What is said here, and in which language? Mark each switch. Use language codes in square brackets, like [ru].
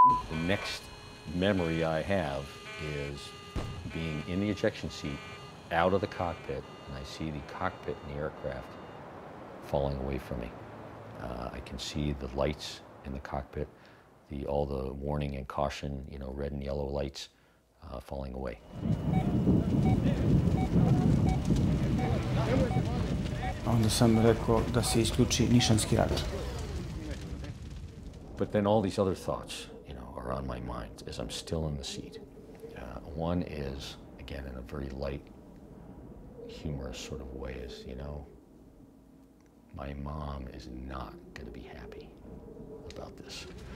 [en] The next memory I have is being in the ejection seat, out of the cockpit, and I see the cockpit in the aircraft falling away from me. I can see the lights in the cockpit, all the warning and caution, red and yellow lights falling away. [sr] Onda sam rekao da se isključi nišanski radar. [en] But then all these other thoughts, are on my mind as I'm still in the seat. One is, again, in a very light, humorous sort of way, is, my mom is not going to be happy about this.